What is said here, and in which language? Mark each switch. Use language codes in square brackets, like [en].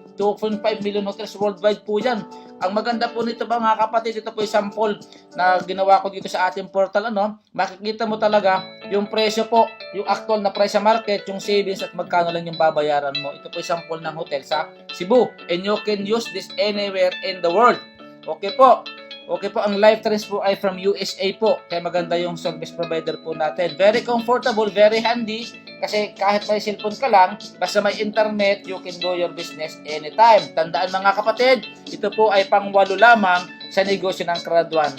[en] 2.5 million hotels worldwide [tl] po yan. Ang maganda po nito mga kapatid, ito po yung sample na ginawa ko dito sa ating portal. Ano? Makikita mo talaga yung presyo po, yung actual na price sa market, yung savings at magkano lang yung babayaran mo. Ito po yung sample ng hotel sa Cebu. [en] And you can use this anywhere in the world. [tl] Okay po. Okay po, ang Life Trends po ay from USA po. Kaya maganda yung service provider po natin. [en] Very comfortable, very handy. [tl] Kasi kahit may cellphone ka lang, basta may internet, [en] you can do your business anytime. [tl] Tandaan mga kapatid, ito po ay pang-8 lamang sa negosyo ng Crowd1.